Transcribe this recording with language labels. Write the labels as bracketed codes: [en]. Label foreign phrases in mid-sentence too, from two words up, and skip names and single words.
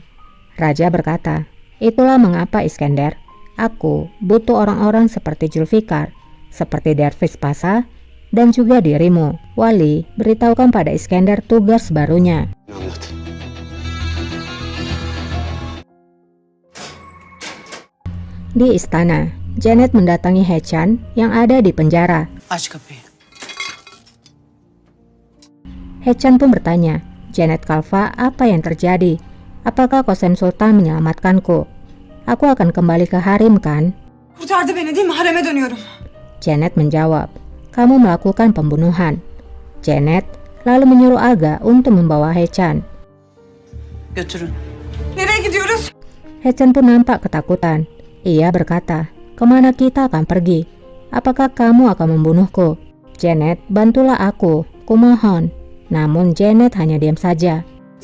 [id] Raja berkata, itulah mengapa Iskender, aku butuh orang-orang seperti Zulfikar, seperti Dervish Pasha, dan juga dirimu. Wali, beritahukan pada Iskender tugas barunya. [tr] Anlat. [id] Di istana, Janet mendatangi Hechan yang ada di penjara. [tr] Aç kapıyı. [id] Hechan pun bertanya, Janet Kalfa, apa yang terjadi? Apakah Qasem Sultan menyelamatkanku? Aku akan kembali ke harem kan? [tr] Kurtardı beni değil mi? Hareme dönüyorum. [id] Janet menjawab, kamu melakukan pembunuhan. Janet lalu menyuruh Aga untuk membawa Hechan. [tr] Götürün. Nereye gidiyoruz? [id] Hechan pun nampak ketakutan. Ia berkata, kemana kita akan pergi? Apakah kamu akan membunuhku? Janet, bantulah aku, kumohon. Namun Janet hanya diam saja.